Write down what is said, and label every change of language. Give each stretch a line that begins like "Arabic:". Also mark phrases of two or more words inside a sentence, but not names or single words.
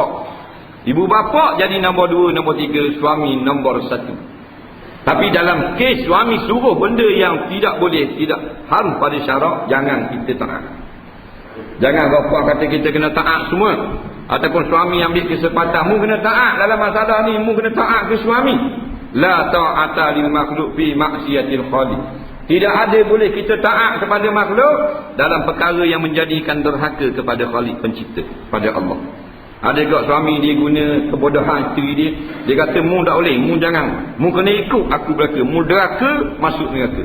Malay: Ibu bapa jadi nombor 2, nombor 3, suami nombor 1. Tapi dalam kes suami suruh benda yang tidak boleh, tidak harus pada syarak, jangan kita taat. Jangan bapa kata kita kena taat semua, ataupun suami ambil kesempatan mu kena taat dalam masalah ni, mu kena taat ke suami.
Arabic: لا طاعة لمخلوق في معصية الخالق.
Malay: Tidak ada boleh kita taat kepada makhluk dalam perkara yang menjadikan derhaka kepada Khaliq pencipta, pada Allah. Ada juga suami dia guna kebodohan isteri dia, dia kata mu tak boleh, mu jangan, mu kena ikut aku belaka, mu derhaka masuk neraka.